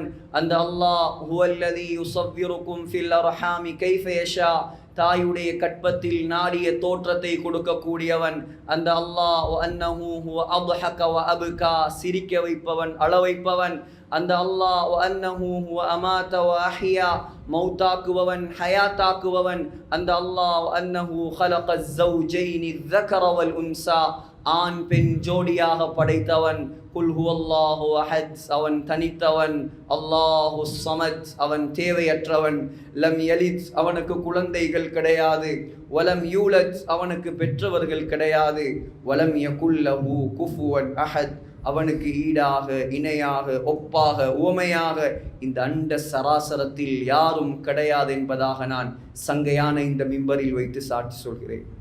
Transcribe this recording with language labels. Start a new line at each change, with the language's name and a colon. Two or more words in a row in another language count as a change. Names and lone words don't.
Tamil: அந்த அல்லாஹ்
Arabic: هو الذي يصوركم في الأرحام كيف يشاء,
Tamil: தாயுடைய கற்பத்தில் நாடிய தோற்றத்தை கொடுக்கக்கூடியவன். அந்த அல்லாஹ்
Arabic: وأنه هو أضحك وأبكى,
Tamil: சிரிக்க வைப்பவன், அழ வைப்பவன். அந்த அல்லாஹ்
Arabic: وأنه هو أمات وأحيا,
Tamil: மௌத்தாக்குபவன், ஹயாத்தாக்குபவன்.
Arabic: அந்த அல்லாஹ் وأنه خلق الزوجين الذكر والانثى,
Tamil: ஆண் பெண் ஜோடியாக படைத்தவன்.
Arabic: قل هو الله أحد,
Tamil: அவன் தனித்தவன்.
Arabic: الله الصمد,
Tamil: அவன் தேவையற்றவன்.
Arabic: لم يلد,
Tamil: அவனுக்கு குழந்தைகள் கிடையாது.
Arabic: ولم يولد,
Tamil: அவனுக்கு பெற்றவர்கள் கிடையாது.
Arabic: ولم يكن له كفوا أحد,
Tamil: அவனுக்கு ஈடாக இணையாக ஒப்பாக உவமையாக இந்த அண்ட சராசரத்தில் யாரும் கிடையாது என்பதாக நான் சங்கையான இந்த மிம்பரில் வைத்து சாட்சி சொல்கிறேன்.